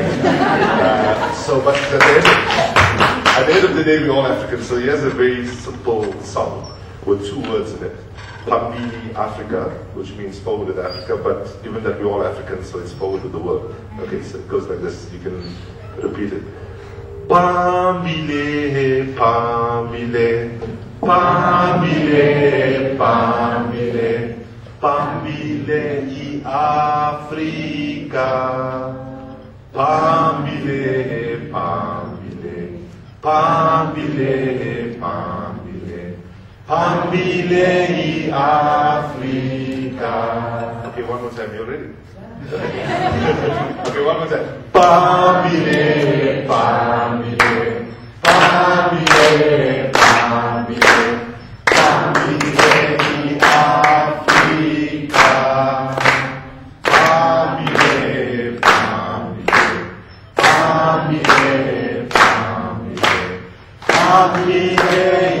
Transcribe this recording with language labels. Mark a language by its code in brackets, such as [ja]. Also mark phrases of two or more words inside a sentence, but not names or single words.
[en] But at the end of the day, we're all Africans. So here's a very simple song with 2 words in it. Pambili Africa, which means forward with Africa, but given that we're all Africans, so it's forward with the world. Okay, so it goes like this. You can repeat it. [sn] Pambile, Pambile, Pambile, Pambile, Pambile i Africa. Pambile, Pambile, Pambile, Pambile, Pambile i Africa. [en] Okay, one more time. You ready? Okay, one more time. [sn] Pambile, Pambile, Pambile, Pambile, Pambile i Africa. Pambile, Pambile, Pambile, Pambile, Pambile.